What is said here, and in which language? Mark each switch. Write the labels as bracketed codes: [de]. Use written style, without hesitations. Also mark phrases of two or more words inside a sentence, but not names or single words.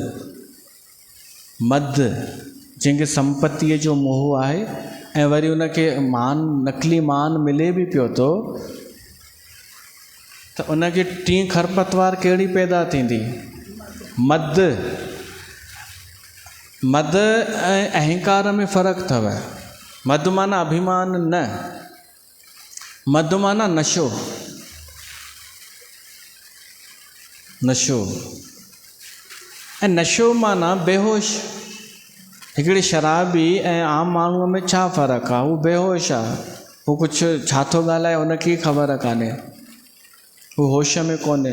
[sd] मद जंहिंखे संपत्तिअ जो मोह आहे ऐं वरी उनखे मान, नकली मान मिले बि पियो थो, त उनखे टी खरपतवार कहिड़ी पैदा थींदी? मद। मद ऐं अहंकार में फ़र्क़ु अथव। मद माना अभिमान न, मद माना नशो। नशो ऐं नशो माना बेहोश। हिकिड़ी शराबी ऐं आम माण्हूअ में छा फ़र्क़ु आहे? हू बेहोश आहे, हू कुझु छा थो ॻाल्हाए उनखे ख़बर कान्हे, हू होश में कोन्हे।